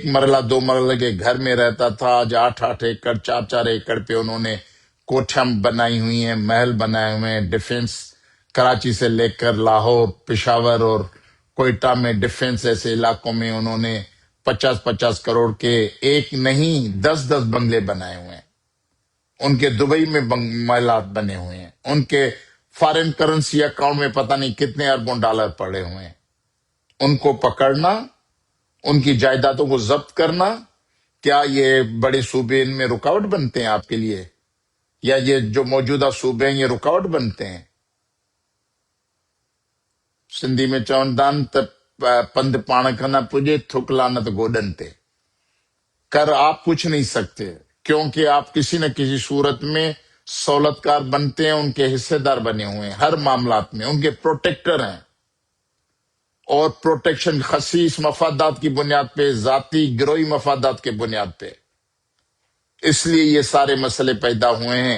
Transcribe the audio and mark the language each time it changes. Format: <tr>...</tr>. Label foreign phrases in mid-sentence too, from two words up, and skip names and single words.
<ur>مرلہ 2 مرلہ کے گھر میں رہتا تھا، آج 8 ایکڑ 4 ایکڑ پہ انہوں نے کوٹھیاں بنائی ہوئی ہیں، محل بنائے ہوئے ہیں، ڈیفنس کراچی سے لے کر لاہور، پشاور اور کوئٹہ میں ڈیفنس ایسے علاقوں میں انہوں نے 50 کروڑ کے ایک نہیں 10 بنگلے بنائے ہوئے ہیں، ان کے دبئی میں محلات بنے ہوئے ہیں، ان کے فارن کرنسی اکاؤنٹ میں پتہ نہیں کتنے اربوں ڈالر پڑے ہوئے ہیں۔ ان کو پکڑنا، ان کی جائیدادوں کو ضبط کرنا، کیا یہ بڑے صوبے ان میں رکاوٹ بنتے ہیں آپ کے لیے؟ یا یہ جو موجودہ صوبے ہیں یہ رکاوٹ بنتے ہیں؟ سندھی میں</ur> <sd>چوندان پند پاڻ کھانا پجے تھک لانت گوڈن تے۔</sd> <ur>کر آپ کچھ نہیں سکتے، کیونکہ آپ کسی نہ کسی صورت میں سہولت کار بنتے ہیں، ان کے حصے دار بنے ہوئے ہیں ہر معاملات میں، ان کے پروٹیکٹر ہیں، اور پروٹیکشن خصیص مفادات کی بنیاد پہ، ذاتی گروہی مفادات کے بنیاد پہ، اس لیے یہ سارے مسئلے پیدا ہوئے ہیں۔</ur>